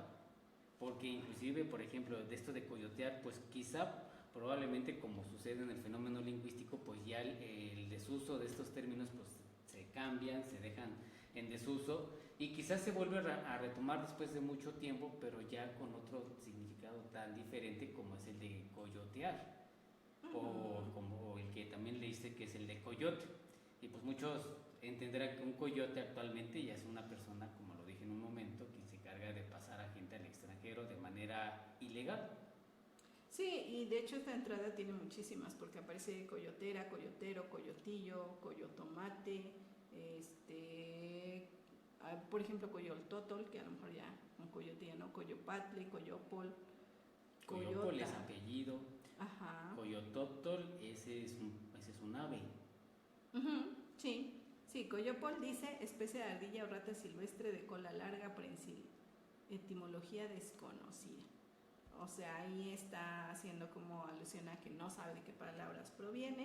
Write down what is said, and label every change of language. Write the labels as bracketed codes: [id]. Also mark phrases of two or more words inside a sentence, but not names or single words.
[es] Porque inclusive, por ejemplo, de esto de coyotear, pues quizá, probablemente como sucede en el fenómeno lingüístico, pues ya el desuso de estos términos pues se cambian, se dejan en desuso y quizás se vuelve a retomar después de mucho tiempo, pero ya con otro significado tan diferente como es el de coyotear, o como el que también leíste que es el de coyote. Y pues muchos entenderán que un coyote actualmente ya es una persona, como lo dije en un momento, que se encarga de pasar a gente al extranjero de manera ilegal. Sí, y de hecho esta entrada tiene muchísimas, porque aparece coyotera, coyotero, coyotillo, coyotomate, por ejemplo coyoltotol, que a lo mejor ya un coyotillo, ¿no? Coyopatle, coyopol, Coyopol es apellido. Ajá. Coyototol, ese es un ave. Sí, coyopol dice especie de ardilla o rata silvestre de cola larga, prensil, etimología desconocida. O sea, ahí está haciendo como alusión a que no sabe de qué palabras proviene.